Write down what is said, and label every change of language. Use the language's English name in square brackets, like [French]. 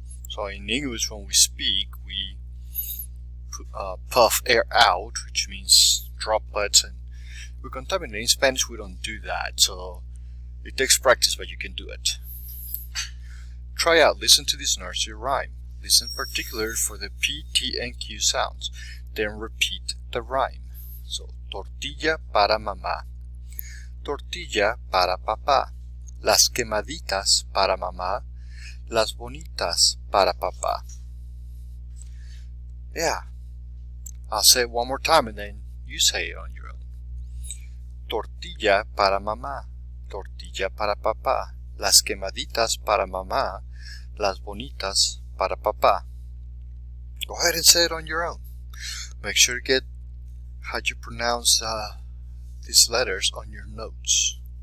[English] So in English, when we speak, we puff air out, which means droplets, and we contaminate. In Spanish, we don't do that, so it takes practice, but you can do it. Try out. Listen to this nursery rhyme. Listen particularly for the P, T, and Q sounds. Then repeat the rhyme. So, [Spanish] tortilla para mamá. Tortilla para papá, las quemaditas para mamá, las bonitas para papá. [English] Yeah, I'll say it one more time and then you say it on your own. [Spanish] Tortilla para mamá, tortilla para papá, las quemaditas para mamá, las bonitas para papá. [English] Go ahead and say it on your own. Make sure to get how you pronounce these letters on your notes.